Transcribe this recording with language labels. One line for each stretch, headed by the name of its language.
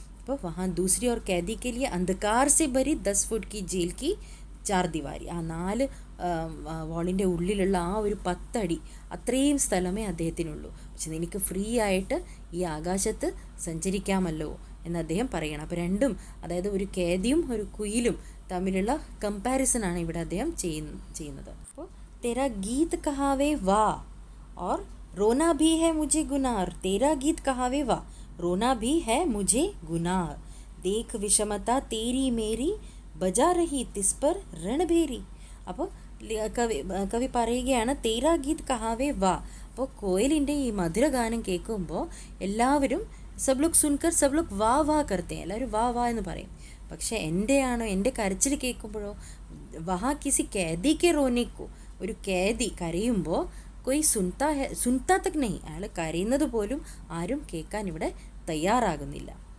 Hindi: അപ്പോൾ വഹാ ദൂസരി ഓർ कैदी के लिए अंधकार से भरी 10 फुट की जेल की 4 दीवारी,
Malayalam: ആ 4 വാളിൻ്റെ ഉള്ളിലുള്ള ആ ഒരു 10 അടി അത്രയും സ്ഥലമേ അദ്ദേഹത്തിനുള്ളൂ. പക്ഷെ നിനക്ക് ഫ്രീ ആയിട്ട് ഈ ആകാശത്ത് സഞ്ചരിക്കാമല്ലോ എന്ന് അദ്ദേഹം പറയണം. അപ്പോൾ രണ്ടും, അതായത് ഒരു കേദിയും ഒരു കുയിലും തമ്മിലുള്ള കമ്പാരിസനാണ് ഇവിടെ അദ്ദേഹം ചെയ്യുന്നത്.
Hindi: അപ്പോൾ തെരാ ഗീത് കഹാവേ വാ ഓർ रोना भी है मुझे गुनाह, तेरा गीत कहावे वाह रोना भी है मुझे गुनाह, देख विषमता तेरी मेरी बजा रही तिस पर रणभेरी.
Malayalam: അപ്പോൾ കവി പറയുകയാണ്
Hindi: തേരാ ഗീത് കഹാവേ വാ.
Malayalam: അപ്പോൾ കോയലിൻ്റെ ഈ മധുരഗാനം കേൾക്കുമ്പോൾ എല്ലാവരും
Hindi: സബ് ലോഗ് സുൻകർ സബ് ലോഗ് വാ വാ കർത്തേ,
Malayalam: എല്ലാവരും വാ വാ എന്ന് പറയും. പക്ഷേ എൻ്റെ കരച്ചിൽ കേൾക്കുമ്പോഴോ വഹാ കിസി കേദിക്ക് റോനിക്കോ, ഒരു കേദി കരയുമ്പോൾ
Hindi: കൊയ് സുൻതാ തക് നഹി,
Malayalam: അയാൾ കരയുന്നത് പോലും ആരും കേൾക്കാൻ ഇവിടെ തയ്യാറാകുന്നില്ല.